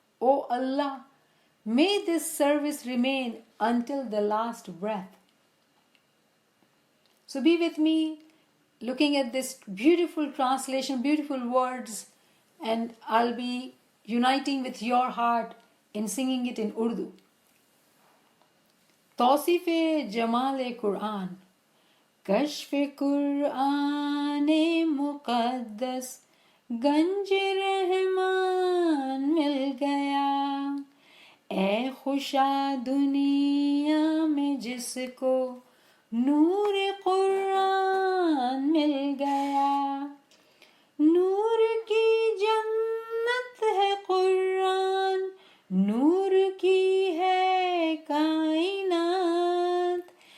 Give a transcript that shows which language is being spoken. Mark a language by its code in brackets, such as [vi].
[en] O Allah, may this service remain until the last breath. So be with me, looking at this beautiful translation, beautiful words, and I'll be uniting with your heart in singing it in Urdu. [ur] توصیف جمال قرآن. کشف قرآن مقدس گنج رحمان مل گیا. اے خوشا دنیا میں جس کو نور قرآن مل گیا. نور کی جنت ہے قرآن، نور کی ہے کائنات.